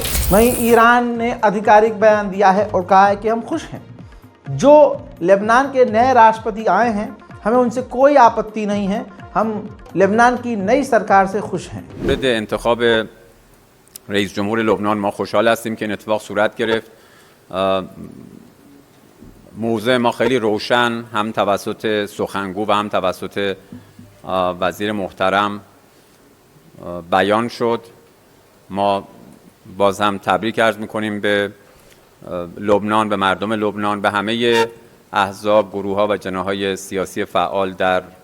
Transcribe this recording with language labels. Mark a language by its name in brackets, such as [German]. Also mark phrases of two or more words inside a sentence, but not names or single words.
[Hindi] वहीं ईरान ने आधिकारिक बयान दिया है और कहा है कि हम खुश हैं, जो लेबनान के नए राष्ट्रपति आए हैं हमें उनसे कोई आपत्ति नहीं है, हम लेबनान की नई सरकार से खुश हैं। [Persian] انتخاب رئیس جمهور لبنان ما خوشحال هستیم که این اتفاق صورت گرفت. موضع ما خیلی روشن هم توسط سخنگو و هم توسط وزیر محترم بیان شد. ما باز هم تبریک عرض میکنیم به لبنان، به مردم لبنان، به همه احزاب، گروه‌ها و جناح‌های سیاسی فعال در